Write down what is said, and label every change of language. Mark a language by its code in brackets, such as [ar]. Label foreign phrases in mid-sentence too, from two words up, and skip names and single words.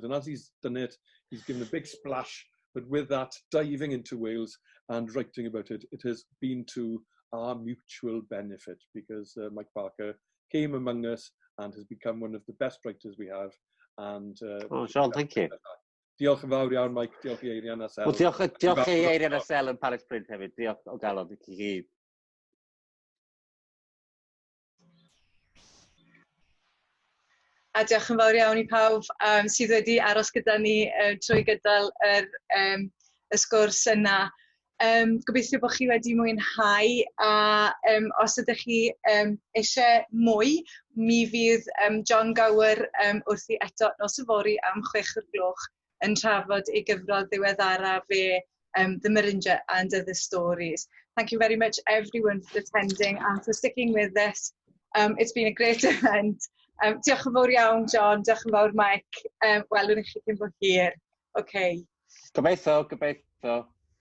[en] And as he's done it, he's given a big splash, but with that, diving into Wales and writing about it, it has been to our mutual benefit, because Mike Parker came among us and has become one of the best writers we have. And Sean, thank you. [cy] Diolch yn fawr iawn, Mike. Diolch i Eirian a Sel. Wel, diolch i Eirian a Sel yn Palace Print hefyd. Diolch o galon i chi gyd. A diolch yn fawr iawn i pawb sydd wedi aros gyda ni trwy gydol y sgwrs yna. Gobeithio bod chi wedi mwynhau, a os ydych chi eisiau mwy, mi fydd John Gower wrthi eto nos yfory am 6 o'r gloch yn trafod ei gyfrol ddiweddara fe, The Merinja and Other Stories. [en] Thank you very much everyone for attending and for sticking with this. It's been a great event. [cy] Diolch yn fawr iawn, John. Diolch yn fawr, Mike. Welwn i chi cyn bod hir. Okay. Gobeithio.